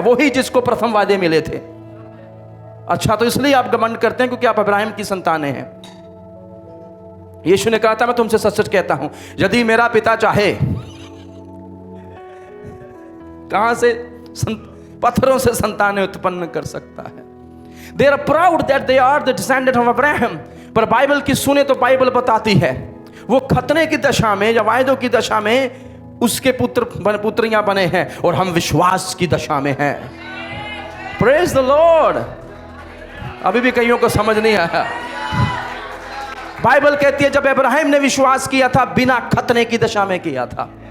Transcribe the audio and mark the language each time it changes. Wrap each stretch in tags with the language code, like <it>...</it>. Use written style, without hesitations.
<hi>वही जिसको प्रथम वादे मिले थे। अच्छा, तो इसलिए आप घमंड करते हैं क्योंकि आप इब्राहिम की संतानें हैं। यीशु ने कहा था, मैं तुमसे सच सच कहता हूं, यदि मेरा पिता चाहे, कहां से? पत्थरों से संतानें उत्पन्न कर सकता है।</hi> <en>They are proud that they are the descendant of Abraham।</en> <hi>पर बाइबल की सुने तो बाइबल बताती है, वो खतने की दशा में या वायदों की दशा में उसके पुत्रियां बने हैं, और हम विश्वास की दशा में हैं।</hi> <en>Praise the Lord।</en> <hi>अभी भी कईयों को समझ नहीं आया। बाइबल कहती है जब इब्राहिम ने विश्वास किया था, बिना खतने की दशा में किया था।</hi>